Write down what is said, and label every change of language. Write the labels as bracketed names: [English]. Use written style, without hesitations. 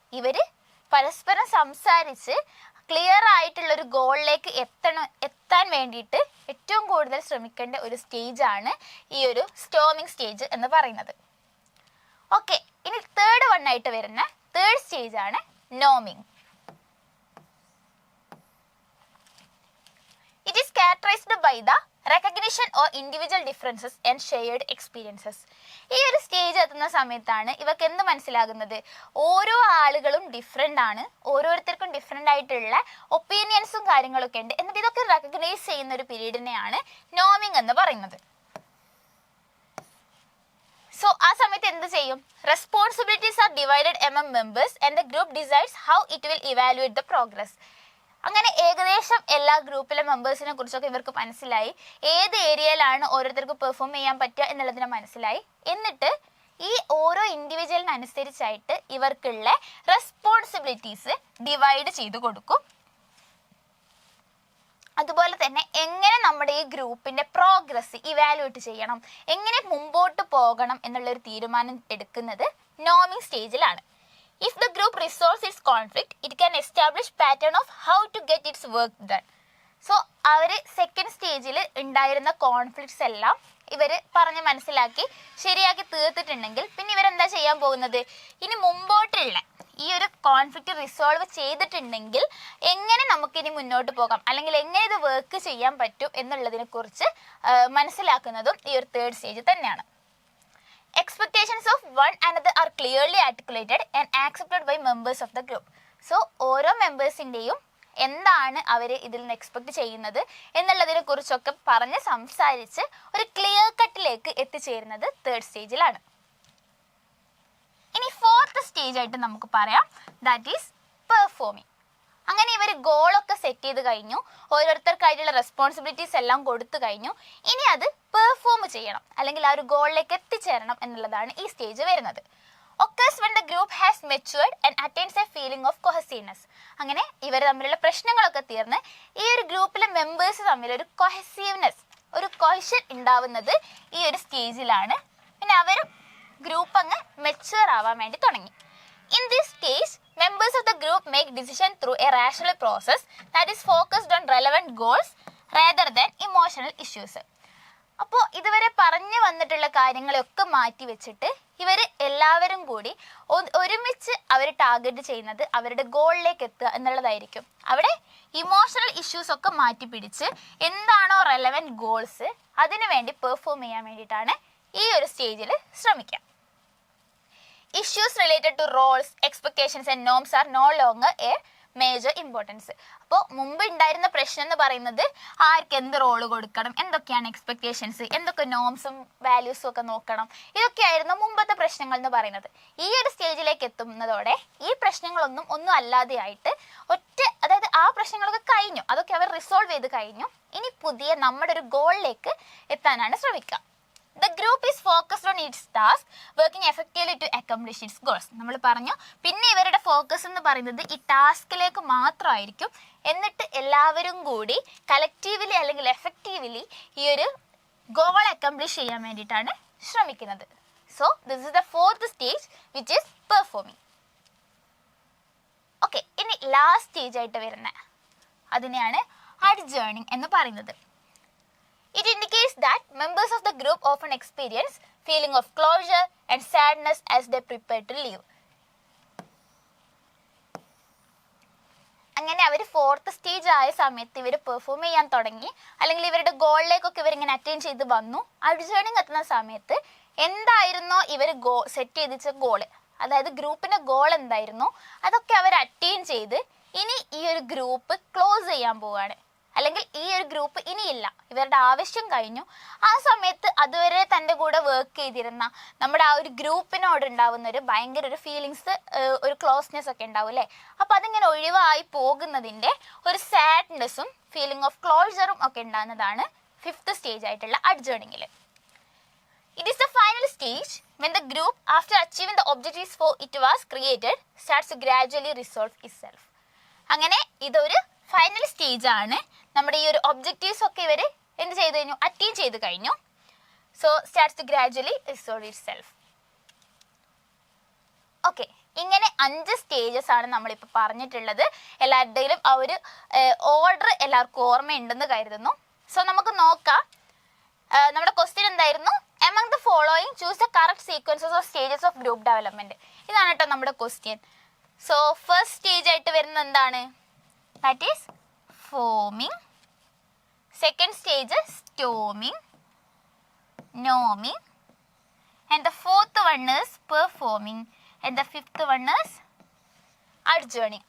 [Malayalam] ഇവർ പരസ്പരം സംസാരിച്ച് ക്ലിയർ ആയിട്ടുള്ളൊരു ഗോളിലേക്ക് എത്താൻ വേണ്ടിയിട്ട് ഏറ്റവും കൂടുതൽ ശ്രമിക്കേണ്ട ഒരു സ്റ്റേജാണ് ഈ ഒരു സ്റ്റോമിംഗ് സ്റ്റേജ് എന്ന് പറയുന്നത്. ഓക്കെ, ഇനി തേർഡ് ആയിട്ട് വരുന്ന തേർഡ് സ്റ്റേജാണ് നോമിംഗ്. [English] It is characterized by the recognition or individual differences and shared experiences. [Malayalam] ഈ ഒരു സ്റ്റേജ് എത്തുന്ന സമയത്താണ് ഇവർക്ക് എന്ത് മനസ്സിലാകുന്നത്? ഓരോ ആളുകളും ഡിഫറെൻ്റ് ആണ്, ഓരോരുത്തർക്കും ഡിഫറെൻ്റ് ആയിട്ടുള്ള ഒപ്പീനിയൻസും കാര്യങ്ങളൊക്കെ ഉണ്ട്. എന്നിട്ട് ഇതൊക്കെ റെക്കഗ്നൈസ് ചെയ്യുന്ന ഒരു പീരീഡിനെയാണ് നോമിങ് എന്ന് പറയുന്നത്. [English] So ആ സമയത്ത് എന്ത് ചെയ്യും? Responsibilities R divided among members and the group decides how it will evaluate the progress. [Malayalam] അങ്ങനെ ഏകദേശം എല്ലാ ഗ്രൂപ്പിലെ മെമ്പേഴ്സിനെ കുറിച്ചൊക്കെ ഇവർക്ക് മനസ്സിലായി, ഏത് ഏരിയയിലാണ് ഓരോരുത്തർക്ക് പെർഫോം ചെയ്യാൻ പറ്റുക എന്നുള്ളതിനെ മനസ്സിലായി. എന്നിട്ട് ഈ ഓരോ ഇൻഡിവിജ്വലിനനുസരിച്ചായിട്ട് ഇവർക്കുള്ള റെസ്പോൺസിബിലിറ്റീസ് ഡിവൈഡ് ചെയ്ത് കൊടുക്കും. അതുപോലെ തന്നെ എങ്ങനെ നമ്മുടെ ഈ ഗ്രൂപ്പിൻ്റെ പ്രോഗ്രസ് ഇവാലുവേറ്റ് ചെയ്യണം, എങ്ങനെ മുമ്പോട്ട് പോകണം എന്നുള്ളൊരു തീരുമാനം എടുക്കുന്നത് നോമിങ് സ്റ്റേജിലാണ്. [English] If the group resolves its conflict, it can establish pattern of how to get its work done. [Malayalam] So our second സ്റ്റേജിൽ ഉണ്ടായിരുന്ന കോൺഫ്ലിക്ട്സ് എല്ലാം ഇവർ പറഞ്ഞ് മനസ്സിലാക്കി ശരിയാക്കി തീർത്തിട്ടുണ്ടെങ്കിൽ പിന്നെ ഇവരെന്താ ചെയ്യാൻ പോകുന്നത്? ഇനി മുമ്പോട്ടുള്ള ഈ ഒരു കോൺഫ്ലിക്റ്റ് റിസോൾവ് ചെയ്തിട്ടുണ്ടെങ്കിൽ എങ്ങനെ നമുക്കിനി മുന്നോട്ട് പോകാം, അല്ലെങ്കിൽ എങ്ങനെ ഇത് വർക്ക് ചെയ്യാൻ പറ്റും എന്നുള്ളതിനെ കുറിച്ച് മനസ്സിലാക്കുന്നതും ഈ ഒരു തേർഡ് സ്റ്റേജ് തന്നെയാണ്. [English] Expectations of one another are clearly articulated and accepted by members of the group. [Malayalam] So ഓരോ മെമ്പേഴ്സിൻ്റെയും എന്താണ് അവർ ഇതിൽ നിന്ന് എക്സ്പെക്ട് ചെയ്യുന്നത് എന്നുള്ളതിനെ കുറിച്ചൊക്കെ പറഞ്ഞ് സംസാരിച്ച് ഒരു ക്ലിയർ കട്ടിലേക്ക് എത്തിച്ചേരുന്നത് തേർഡ് സ്റ്റേജിലാണ്. ഇനി ഫോർത്ത് സ്റ്റേജ് ആയിട്ട് നമുക്ക് പറയാം, [English] That is performing. [Malayalam] അങ്ങനെ ഇവർ ഗോളൊക്കെ സെറ്റ് ചെയ്ത് കഴിഞ്ഞു, ഓരോരുത്തർക്കായിട്ടുള്ള റെസ്പോൺസിബിലിറ്റീസ് എല്ലാം കൊടുത്തു കഴിഞ്ഞു. ഇനി അത് പെർഫോം ചെയ്യണം, അല്ലെങ്കിൽ ആ ഒരു ഗോളിലേക്ക് എത്തിച്ചേരണം എന്നുള്ളതാണ് ഈ സ്റ്റേജ് വരുന്നത്. [English] occurs when the group has matured and attains a feeling of cohesiveness. [Malayalam] അങ്ങനെ ഇവർ തമ്മിലുള്ള പ്രശ്നങ്ങളൊക്കെ തീർന്ന് ഈ ഒരു ഗ്രൂപ്പിലെ മെമ്പേഴ്സ് തമ്മിൽ ഒരു കൊഹസീവ്നെസ്, ഒരു കൊഹഷൻ ഉണ്ടാവുന്നത് ഈ ഒരു സ്റ്റേജിലാണ്. പിന്നെ അവർ ഗ്രൂപ്പ് അങ്ങ് മെച്ചുവർ ആവാൻ വേണ്ടി തുടങ്ങി. [English] In this stage, members of the group make decision through a rational process that is focused on relevant goals rather than emotional issues. [Malayalam] അപ്പോൾ ഇതുവരെ പറഞ്ഞു വന്നിട്ടുള്ള കാര്യങ്ങളൊക്കെ മാറ്റി വെച്ചിട്ട് ഇവർ എല്ലാവരും കൂടി ഒരുമിച്ച് അവർ ടാർഗറ്റ് ചെയ്യുന്നത് അവരുടെ ഗോളിലേക്ക് എത്തുക എന്നുള്ളതായിരിക്കും. അവിടെ ഇമോഷണൽ ഇഷ്യൂസ് ഒക്കെ മാറ്റി പിടിച്ച് എന്താണോ റെലവൻറ്റ് ഗോൾസ് അതിനു വേണ്ടി പെർഫോം ചെയ്യാൻ വേണ്ടിയിട്ടാണ് ഈ ഒരു സ്റ്റേജിൽ ശ്രമിക്കുക. [English] Issues related to roles, expectations and norms are no longer a major importance. [Malayalam] അപ്പോൾ മുമ്പ് ഉണ്ടായിരുന്ന പ്രശ്നം എന്ന് പറയുന്നത് ആർക്ക് എന്ത് റോള് കൊടുക്കണം, എന്തൊക്കെയാണ് എക്സ്പെക്റ്റേഷൻസ്, എന്തൊക്കെ നോംസും വാല്യൂസും ഒക്കെ നോക്കണം, ഇതൊക്കെയായിരുന്നു മുമ്പത്തെ പ്രശ്നങ്ങൾ എന്ന് പറയുന്നത്. ഈ ഒരു സ്റ്റേജിലേക്ക് എത്തുന്നതോടെ ഈ പ്രശ്നങ്ങളൊന്നും ഒന്നും അല്ലാതെയായിട്ട് അതായത് ആ പ്രശ്നങ്ങളൊക്കെ കഴിഞ്ഞു, അതൊക്കെ അവർ റിസോൾവ് ചെയ്ത് കഴിഞ്ഞു. ഇനി പുതിയ നമ്മുടെ ഒരു ഗോളിലേക്ക് എത്താനാണ് ശ്രമിക്കുക. [English] The group is focused on its task, working effectively to accomplish its goals. [Malayalam] നമ്മൾ പറഞ്ഞു, പിന്നെ ഇവരുടെ ഫോക്കസ് എന്ന് പറയുന്നത് ഈ ടാസ്കിലേക്ക് മാത്രമായിരിക്കും. എന്നിട്ട് എല്ലാവരും കൂടി കളക്റ്റീവ്ലി അല്ലെങ്കിൽ എഫക്റ്റീവ്ലി ഈ ഒരു ഗോൾ അക്കംപ്ലിഷ് ചെയ്യാൻ വേണ്ടിയിട്ടാണ് ശ്രമിക്കുന്നത്. [English] So this is the fourth stage which is performing. [Malayalam] Okay, ഇനി ലാസ്റ്റ് സ്റ്റേജ് ആയിട്ട് വരുന്ന അതിനെയാണ് അഡ്ജേണിങ് എന്ന് പറയുന്നത്. [English] It indicates that members of the group often experience feeling of closure and sadness as they prepare to leave. [Malayalam] അങ്ങനെ അവർ fourth stage ആയ സമയത്ത് ഇവർ പെർഫോം ചെയ്യാൻ തുടങ്ങി, അല്ലെങ്കിൽ ഇവരുടെ ഗോളിലേക്കൊക്കെ ഇവരിങ്ങനെ അറ്റൈൻ ചെയ്ത് വന്നു. അഡ്ജേണിങ് എത്തുന്ന സമയത്ത് എന്തായിരുന്നോ ഇവർ സെറ്റ് ചെയ്തിച്ച ഗോള്, അതായത് ഗ്രൂപ്പിൻ്റെ ഗോൾ എന്തായിരുന്നോ അതൊക്കെ അവർ അറ്റൈൻ ചെയ്ത് ഇനി ഈ ഒരു ഗ്രൂപ്പ് ക്ലോസ് ചെയ്യാൻ പോവുകയാണ്, അല്ലെങ്കിൽ ഈ ഒരു ഗ്രൂപ്പ് ഇനിയില്ല, ഇവരുടെ ആവശ്യം കഴിഞ്ഞു. ആ സമയത്ത് അതുവരെ തൻ്റെ കൂടെ വർക്ക് ചെയ്തിരുന്ന നമ്മുടെ ആ ഒരു ഗ്രൂപ്പിനോട് ഉണ്ടാവുന്ന ഒരു ഭയങ്കര ഒരു ഫീലിങ്സ്, ഒരു ക്ലോസ്നെസ് ഒക്കെ ഉണ്ടാവും അല്ലേ. അപ്പോൾ അതിങ്ങനെ ഒഴിവായി പോകുന്നതിൻ്റെ ഒരു സാഡ്നെസ്സും ഫീലിംഗ് ഓഫ് ക്ലോഷറും ഒക്കെ ഉണ്ടാകുന്നതാണ് ഫിഫ്ത്ത് സ്റ്റേജ് ആയിട്ടുള്ള അഡ്ജേണിങ്ങിൽ. [English] It is the final stage when the group, after achieving the objectives for it was created, starts to gradually resolve itself. [Malayalam] അങ്ങനെ ഇതൊരു ഫൈനൽ സ്റ്റേജ് ആണ്. നമ്മുടെ ഈ ഒരു ഒബ്ജക്റ്റീവ്സ് ഒക്കെ ഇവർ എന്ത് ചെയ്ത് കഴിഞ്ഞു, അറ്റൈൻ ചെയ്ത് കഴിഞ്ഞു. [English] So starts to gradually resolve itself. [Malayalam] Okay, ഇങ്ങനെ 5 സ്റ്റേജസ് ആണ് നമ്മളിപ്പോൾ പറഞ്ഞിട്ടുള്ളത്. എല്ലാവരുടെയും ആ ഒരു ഓർഡർ എല്ലാവർക്കും ഓർമ്മയുണ്ടെന്ന് കരുതുന്നു. സോ നമുക്ക് നോക്കാം. നമ്മുടെ ക്വസ്റ്റ്യൻ എന്തായിരുന്നു? [English] Among the following choose the correct sequences of stages of group development. [Malayalam] ഇതാണ് കേട്ടോ നമ്മുടെ ക്വസ്റ്റ്യൻ. സോ ഫസ്റ്റ് സ്റ്റേജ് ആയിട്ട് വരുന്നത് എന്താണ്? [English] That is forming. Second stage is storming, norming, and the fourth one is performing, and the fifth one is adjourning.